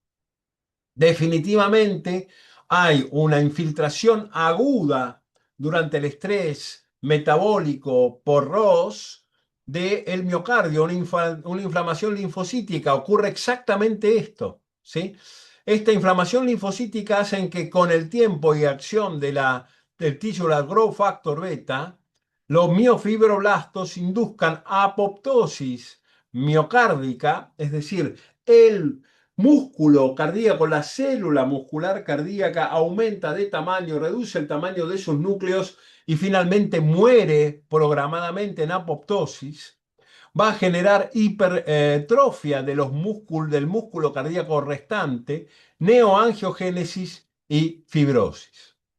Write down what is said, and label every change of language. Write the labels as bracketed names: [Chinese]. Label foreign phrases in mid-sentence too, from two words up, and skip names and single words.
[Spanish] Definitivamente hay una infiltración aguda durante el estrés metabólico por ROS del miocardio, una inflamación linfocítica. Ocurre exactamente esto, ¿sí? Esta inflamación linfocítica hace que con el tiempo y acción del Tisular [English] Growth Factor Beta, [Spanish] los miofibroblastos induzcan apoptosis miocárdica, es decir, el músculo cardíaco, la célula muscular cardíaca aumenta de tamaño, reduce el tamaño de sus núcleos y finalmente muere programadamente en apoptosis. Va a generar hipertrofia de del músculo cardíaco restante, neoangiogénesis y fibrosis.